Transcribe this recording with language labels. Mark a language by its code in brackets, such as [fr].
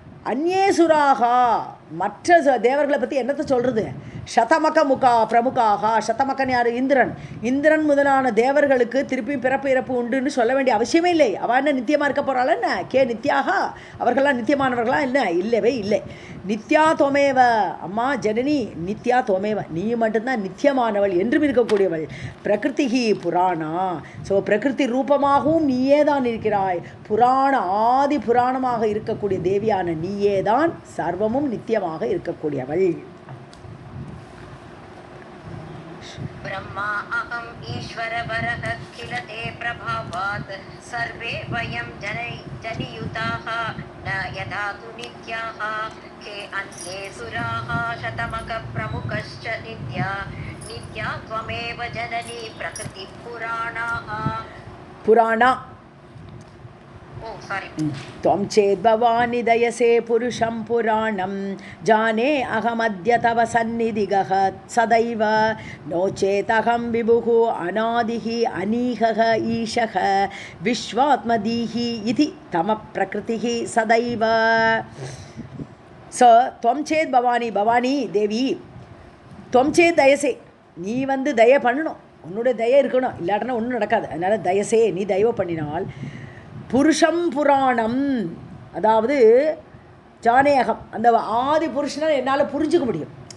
[ta] அந்நேசுராகா மற்ற தேவர்களை பற்றி என்னத்தை சொல்கிறது சதமக பிரமுகாகா சதமகன் யார் இந்திரன் முதலான தேவர்களுக்கு திருப்பி பிறப்பு இறப்பு உண்டுன்னு சொல்ல வேண்டிய அவசியமே இல்லை அவள் என்ன நித்தியமாக இருக்க போகிறாள் என்ன கே நித்யாகா அவர்களாம் நித்தியமானவர்களா என்ன இல்லவே இல்லை [sa] நித்யா தொமேவ [ta] அம்மா ஜனனி நித்யா தொமேவ நீ மட்டும்தான் நித்தியமானவள் என்றும் இருக்கக்கூடியவள் [sa] பிரகிருதிகி புராணா [ta] ஸோ பிரகிருதி ரூபமாகவும் நீயே தான் இருக்கிறாய் புராண ஆதி புராணமாக இருக்கக்கூடிய தேவியான நீயே தான் சர்வமும் நித்தியமாக இருக்கக்கூடியவள் [sa] ब्रह्मा अहम ईश्वर वरः किल ते प्रभावात् सर्वे वयं जनियुताः न यदा तु नित्याः के अन्ये सुराः शतमक प्रमुखश्च नित्या त्वमेव जननी प्रकृति पुराणाः पुराणा [en] Sorry. [sa] त्वं चेद्भवानि दयसे पुरुषं पुराणं जाने अहमद्य तव सन्निधिगः सदैव नो चेदहं विभुः अनादिः अनीहः ईशः विश्वात्मदीः इति तमप्रकृतिः सदैव. [ta] ஸோ [sa] त्वं चेत् भवानी [ta] பவானி தேவி [sa] त्वं चेत् [ta] தயசே நீ வந்து தய பண்ணணும், உன்னுடைய தய இருக்கணும், இல்லாட்டினா ஒன்றும் நடக்காது. அதனால் தயசே நீ தயவு பண்ணினால் புருஷம் புராணம், அதாவது ஜானேகம் அந்த ஆதி புருஷனை என்னால் புரிஞ்சுக்க முடியும்.